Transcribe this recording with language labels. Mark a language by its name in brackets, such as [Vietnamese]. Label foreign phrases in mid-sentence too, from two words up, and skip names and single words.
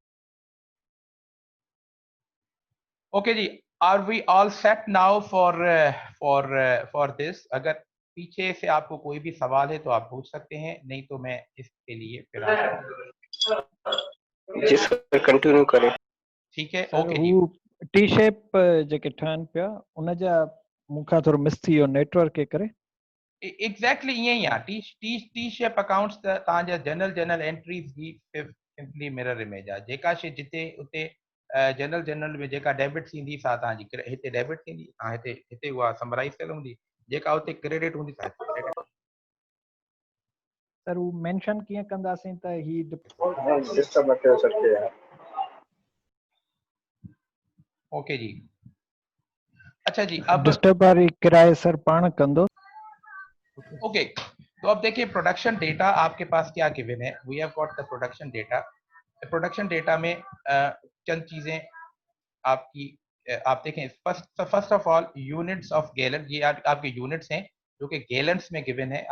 [English] OK ji, are we all set now for this? [Urdu] اگر پیچھے سے آپ کو کوئی بھی سوال ہے تو آپ پوچھ سکتے ہیں، نہیں تو میں اس کے لیے پھر آپ جی سر، کنٹینیو کریں. ٹھیک ہے. सर اوکے جی, [Sindhi] हू [English] T shape [Sindhi] जेके ठहनि पिया उन जा मूंखां थोरो मिस थी वियो नेटवर्क जे करे। एग्जैक्टली ईअं ई आहे। [English] T shape accounts [Sindhi] त तव्हांजा [English] general entries [Sindhi] जी [English] simply mirror image [Sindhi] आहे। जेका शइ जिते उते जनरल में जेका डेबिट थींदी सा तव्हांजी हिते डेबिट थींदी, तव्हां हिते उहा समराइज़ कयल हूंदी। जेका उते क्रेडिट हूंदी सा हिते क्रेडिट। सर हू मेंशन कीअं कंदासीं त ही [Urdu] اوکے جی، اچھا جی، اب [Sindhi] डिस्टर्ब वारी किराए सर पाण कंदो। [Urdu] اوکے، تو اب دیکھیے [English] production data [Urdu] آپ کے پاس کیا گیون ہے. [English] We have got the production data. Production data. [Urdu] प्रोडक्शन डेटा میں چند چیزیں آپ کی آپ دیکھیں. [English] first of all units of gallon, [Urdu] یہ آپ کے یونٹس ہیں جو کہ گیلنز میں گیون ہے.